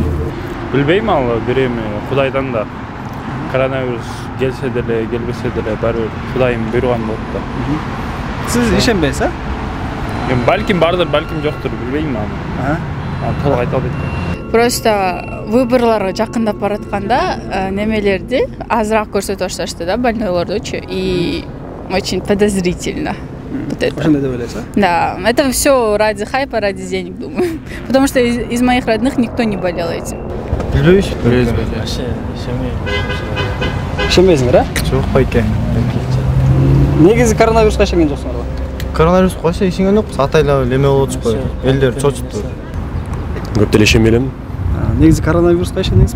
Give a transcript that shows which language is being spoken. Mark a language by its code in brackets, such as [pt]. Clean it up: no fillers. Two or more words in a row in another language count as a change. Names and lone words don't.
[ky] Билбейм, ал бир эми Кудайдан да. Коронавирус келсе деле, келбесе деле баары Кудайым буйруган болот да. Сиз ишенбейсиз, а? Эми балким бардыр, балким жоктур, билбейм аны. Толук айта албайм. Просто выборлорго жакындап баратканда немелерди азыраак көрсөтүп башташты да, больнойлордучу, [ru] и очень подозрительно. Вот это. [ky] Ошондой деп ойлойсуз, а? [ru] Да, это все ради хайпа, ради денег, думаю. Потому что из моих родных никто не болел этим. [ky] Билбейбиз? Ишенбейсиңер, а? Жок байке. Негизи коронавируска ишенген жоксуңарбы? Коронавирусқа кайсы ишенген жокпуз. Атайлап эме болуп атышпайбы? Элдер чочутту. Көп деле ишенбейм. Негизи коронавируска ишенесизби?